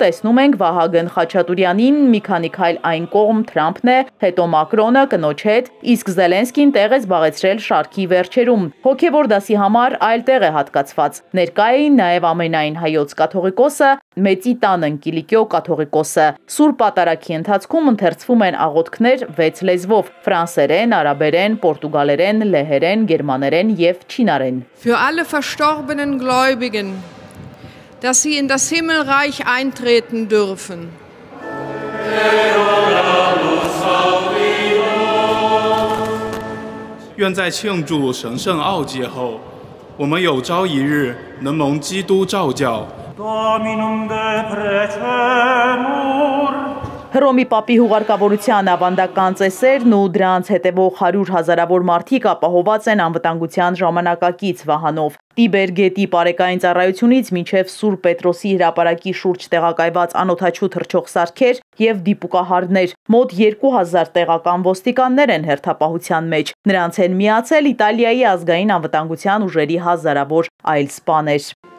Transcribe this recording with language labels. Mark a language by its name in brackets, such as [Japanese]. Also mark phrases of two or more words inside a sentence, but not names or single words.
[Armenian] տեսնում ենք Վահագն Խաչատուրյանին, մի քանի քայլ այն կողմ Թրամփն է, հետո Մակրոնը կնոջ հետ, իսկ Զելենսկին տեղ է զբաղեցրել շարքի վերջերում։ Հոգևոր դասի համար այլ տեղ է հատկացված։ Ներկա էին նաև ամենայն հայոց կաթողիկոսը, Մեծի տան Կիլիկիո կաթողիկոսը։ Սուրբ պատարագի ընթացքում ընթերցվում են աղոթքներ 6 լեզվով՝ ֆրանսերեն, արաբերեն, պորտուգալերեն, լեհերեն, գերմաներեն և չինարեն։ [German] Für alle verstorbenen Gläubigen, dass sie in das Himmelreich eintreten dürfen. [Chinese] 愿在庆祝神圣奥节后，我们有朝一日能蒙基督召叫。 [Latin] Dominum de precemur, [Armenian] Հռոմի Պապի հուղարկավորության ավանդական ծեսերն ու դրանց հետևող 100 հազարավոր մարդիկ ապահոված են անվտանգության ժամանակակից վահանով։ Տիբեր գետի պարեկային ծառայությունից մինչև Սուրբ Պետրոսի հրապարակի շուրջ տեղակայված անօդաչու թռչող սարքեր և դիպուկահարներ, մոտ 2000 տեղական ոստիկաններ են հերթապահության մեջ։ Նրանց են միացել Իտալիայի ազգային անվտանգության ուժերի հազարավոր այլ սպաներ։